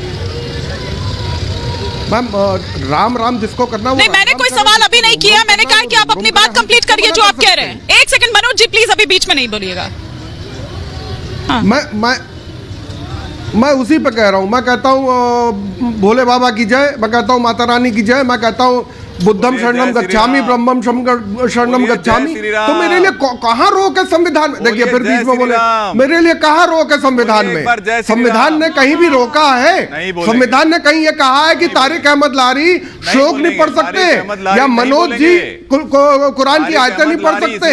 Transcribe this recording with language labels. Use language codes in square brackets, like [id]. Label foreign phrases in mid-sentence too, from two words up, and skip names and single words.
[hi] मैम राम राम जिसको करना नहीं, मैंने कोई सवाल अभी नहीं किया, मैंने कहा कि आप अपनी बात कंप्लीट करिए जो आप कह रहे हैं। एक सेकंड मनोज जी प्लीज, अभी बीच में नहीं बोलिएगा। मैं उसी पे कह रहा हूँ। मैं कहता हूँ भोले बाबा की जय, मैं कहता हूँ माता रानी की जय, मैं कहता हूँ [pi] बुद्धम शरणम गच्छामि ब्रह्मम शरणम गच्छामि। [hi] तो मेरे लिए कहाँ रोक है संविधान में? देखिए फिर बीच में बोले, मेरे लिए कहाँ रोक है संविधान में? संविधान ने कहीं भी रोका है? संविधान ने कहीं ये कहा है कि तारिक अहमद लारी श्लोक नहीं पढ़ सकते या मनोज जी कुरान की आयतें नहीं पढ़ सकते?